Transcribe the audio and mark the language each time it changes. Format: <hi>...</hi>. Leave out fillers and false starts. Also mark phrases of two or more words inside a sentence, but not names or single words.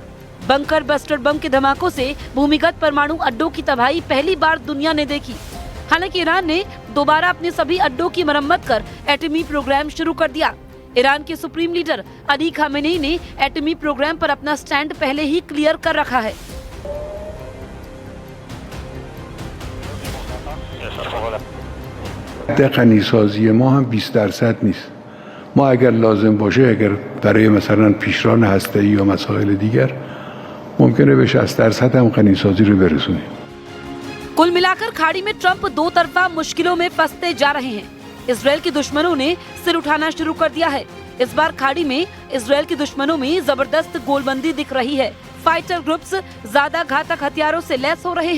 <hi>बंकर बस्टर बम के धमाकों से भूमिगत परमाणु अड्डों की तबाही पहली बार दुनिया ने देखी। हालांकि ईरान ने दोबारा अपने सभी अड्डों की मरम्मत कर एटमी प्रोग्राम शुरू कर दिया। ईरान के सुप्रीम लीडर अली खामेनेई ने एटमी प्रोग्राम पर अपना स्टैंड पहले ही क्लियर कर रखा है।</hi> <fa>غنیسازی ما هم 20% نیست. ما اگر لازم باشه، اگر برای مثلا پیشران هسته‌ای یا مسائل دیگر ممکنه به 60% هم غنیسازی رو برسونیم.</fa> <hi>कुल मिलाकर खाड़ी में ट्रंप दो तरफा मुश्किलों में फंसते जा रहे हैं। इजराइल के दुश्मनों ने सिर उठाना शुरू कर दिया है। इस बार खाड़ी में इजराइल के दुश्मनों में जबरदस्त गोलबंदी दिख रही है। फाइटर ग्रुप्स ज्यादा घातक हथियारों से लैस हो रहे हैं।</hi>